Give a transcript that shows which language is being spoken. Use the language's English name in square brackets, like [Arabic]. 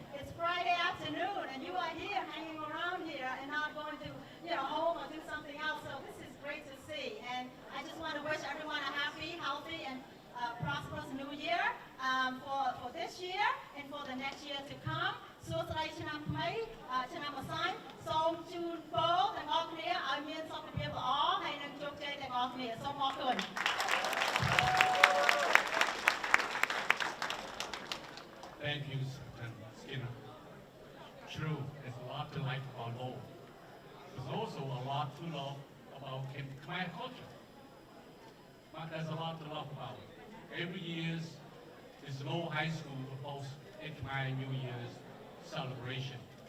[English] It's Friday afternoon, and you are here hanging around here and not going to, home or do something else. So this is great to see. And I just want to wish everyone a happy, healthy, and prosperous New Year for this year and for the next year to come. [Khmer] សួស្តីឆ្នាំថ្មីឆ្នាំអសញ្ញសូមជូនពរទាំងអស់គ្នាឲ្យមានសុខភាពល្អហើយនឹងជោគជ័យទាំងអស់គ្នាសូមអរគុណ [English] Thank you, Superintendent Skinner. True, there's a lot to like about Lowell. There's also a lot to love about Khmer culture. But there's a lot to love about. Every year, this Lowell High School hosts a Khmer New Year's celebration.